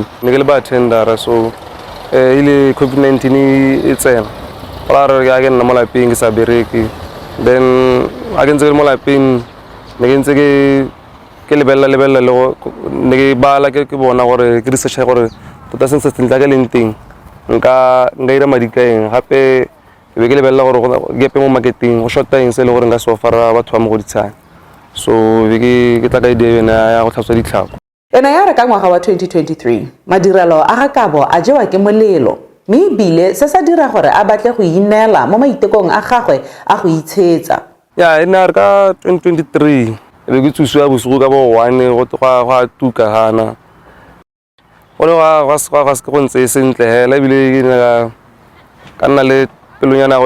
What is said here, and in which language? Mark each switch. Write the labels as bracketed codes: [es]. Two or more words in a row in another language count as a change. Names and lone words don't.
[tn] Ne ke le bartender so ile COVID-19 e tsena ra re ga ke nna mo lapeng ke sa bereke then a ke ntse ke mo lapeng ne ke ntse ke lebella le ne ke bala ke bona gore ke research gore tota seng se tla ka leng teng nka ira madikaeng gape be ke lebella gore gepe mo marketing go [en] short time [tn] se le gore nka so fara batho ba mo go ditshana so be ke tla ka idea ya go tlhatswa ditlhako. Ena ya re ka ngwaga wa 2023 madirelo a ga Kabo a jewa ke molelo mme bile se sa dira gore a batle go ineela mo maitekong a gagwe a go itshetsa. Ya ena re ka 2023 be ke tsusiwa bosigo ka bo 1 go tuka hana gore ga se go ntse sentle hela bile ka nna le pelonyana go